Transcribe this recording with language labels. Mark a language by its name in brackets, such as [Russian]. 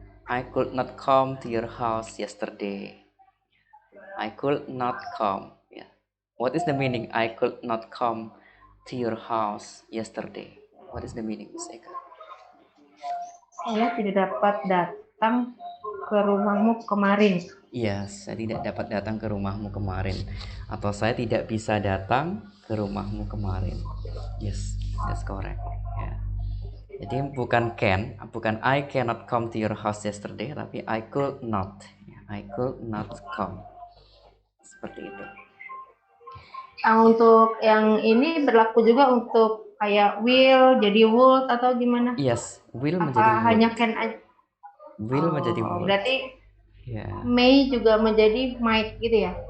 [English] I could not come to your house yesterday. I could not come ya. What is the meaning I could not come to your house yesterday? What is the meaning, Miss Eka? [Indonesian] Saya tidak dapat datang ke rumahmu kemarin. Yes, saya tidak dapat datang ke rumahmu kemarin. Atau saya tidak bisa datang ke rumahmu kemarin. [English] Yes, that's correct. Yeah. [Indonesian] Jadi bukan [English] I cannot come to your house yesterday, tapi I could not. I could not come. [Indonesian] Seperti itu. Untuk yang ini berlaku juga untuk kayak will jadi would atau gimana? [English] Yes, will menjadi would. [Indonesian] Hanya can aja? [English] Will menjadi would. [Indonesian] Berarti [English] Yeah. [Indonesian] may juga menjadi might gitu ya?